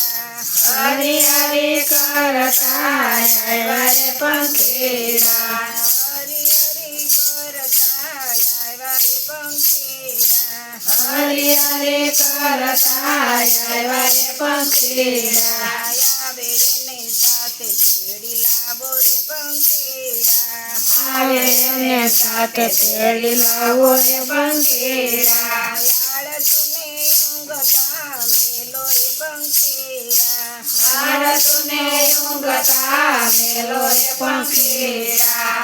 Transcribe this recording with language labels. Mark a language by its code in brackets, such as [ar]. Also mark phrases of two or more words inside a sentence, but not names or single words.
[hi] हरि हरि करता आया रे पंखीड़ा। हरि हरि करता आया रे पंखीड़ा। हरि हरि करता आया रे पंखीड़ा। [gu] આવે ને સાથે તેડી લાવો રે પંખીડા. લાડસુને ઊંઘતા મેલો રે પંખીડા. લાડસુને ઊંઘતા મેલો રે પંખીડા.